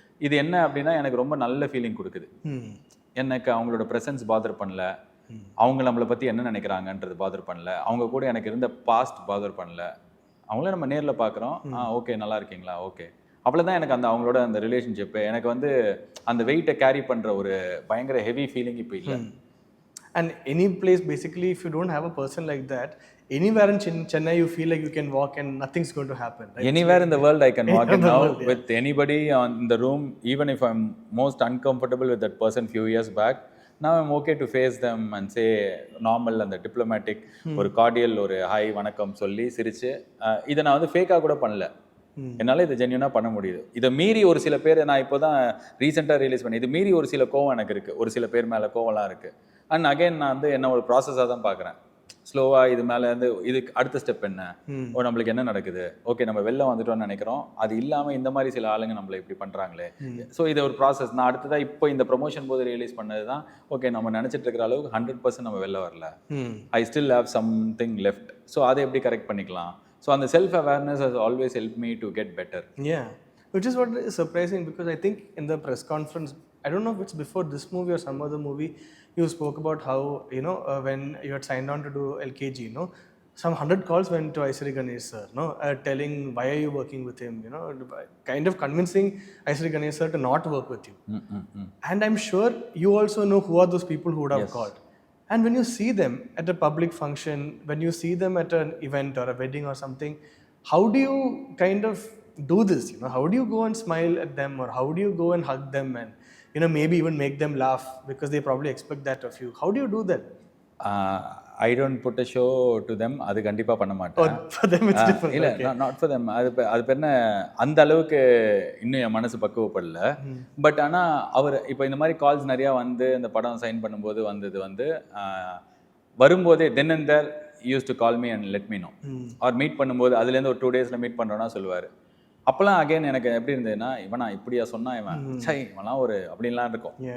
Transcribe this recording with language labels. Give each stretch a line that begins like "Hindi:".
Tamil: இது என்ன அப்படின்னா எனக்கு ரொம்ப நல்ல ஃபீலிங் கொடுக்குது. எனக்கு அவங்களோட ப்ரெசன்ஸ் பாதர் பண்ணல, அவங்க நம்மளை பற்றி என்ன நினைக்கிறாங்கன்றது பாதர் பண்ணல, அவங்க கூட எனக்கு இருந்த பாஸ்ட் பாதர் பண்ணல. அவங்கள நம்ம நேரில் பார்க்குறோம், ஓகே நல்லா இருக்கீங்களா, ஓகே அவ்வளோதான். எனக்கு அந்த அவங்களோட அந்த ரிலேஷன்ஷிப்பு எனக்கு வந்து அந்த வெயிட்டை கேரி பண்ணுற ஒரு பயங்கர ஹெவி ஃபீலிங் இப்போ இல்லை.
English: And any place basically, if you don't have a person like that, anywhere in Chennai you feel like you can walk and nothing's going to happen, right? Anywhere in the world I can walk in now with anybody in the room, even if I'm most uncomfortable with that person few years back, now I'm okay to face them and say normal and the diplomatic
Tamil: ஒரு கார்டியல் ஒரு hi வணக்கம் சொல்லி சிரிச்சு இதை நான் வந்து ஃபேக்காக கூட பண்ணல. என்னால் இதை ஜென்யூனாக பண்ண முடியுது. இதை மீறி ஒரு சில பேர் நான் இப்போ தான் ரீசெண்டாக ரியலைஸ் பண்ணி இது மீறி ஒரு சில கோவம் எனக்கு இருக்குது, ஒரு சில பேர் மேலே கோவம்லாம் இருக்குது. அண்ட் அகைன் நான் வந்து என்ன ஒரு ப்ராசஸாக தான் பார்க்குறேன். ஸ்லோவாக இது மேலே இருந்து இதுக்கு அடுத்த ஸ்டெப் என்ன, ஓ நம்மளுக்கு என்ன நடக்குது, ஓகே நம்ம வெளில வந்துட்டோம்னு நினைக்கிறோம், அது இல்லாமல் இந்த மாதிரி சில ஆளுங்க நம்மளை இப்படி பண்ணுறாங்களே. ஸோ இது ஒரு ப்ராசஸ். நான் அடுத்ததாக இப்போ இந்த ப்ரொமோஷன் போது ரியலைஸ் பண்ணது தான், ஓகே நம்ம நினச்சிட்டு இருக்கிற அளவுக்கு 100% நம்ம வெளில வரல,
English: I still have something left.
Tamil: So அதை எப்படி கரெக்ட் பண்ணிக்கலாம்.
English: So அந்த self awareness has always help me to get better. Which is what is surprising, because I think in the press conference, I don't know if it's before this movie or some other movie, you spoke about how, you know, when you had signed on to do LKG, you know, some 100 calls went to Aisari Ganesh sir, no, telling why are you working with him, you know, kind of convincing Aisari Ganesh sir to not work with you. And I'm sure you also know who are those people who would have called. And when you see them at a public function, when you see them at an event or a wedding or something, how do you kind of do this, you know, how do you go and smile at them, or how do you go and hug them and, you know, maybe even make them laugh, because they probably expect that of you. How do you do that? I don't put a show to them.
Tamil: அது கண்டிப்பாக பண்ண மாட்டேன்.
English: Or for them it's different. இல்லை, not for them.
Tamil: அது பேர் என்ன, அந்த அளவுக்கு இன்னும் என் மனசு பக்குவப்படல. பட் ஆனால் அவர் இப்போ இந்த மாதிரி கால்ஸ் நிறையா வந்து இந்த படம் சைன் பண்ணும்போது வந்தது வந்து வரும்போதே
English: Then and there use to call me and let me know.
Tamil: Our meet பண்ணும்போது அதுலேருந்து ஒரு 2 days மீட் பண்ணுறோன்னா சொல்லுவார். அப்போல்லாம் அகைன் எனக்கு எப்படி இருந்ததுன்னா, இவனா இப்படியா சொன்னா, இவன்லாம் ஒரு அப்படின்லாம் இருக்கும்.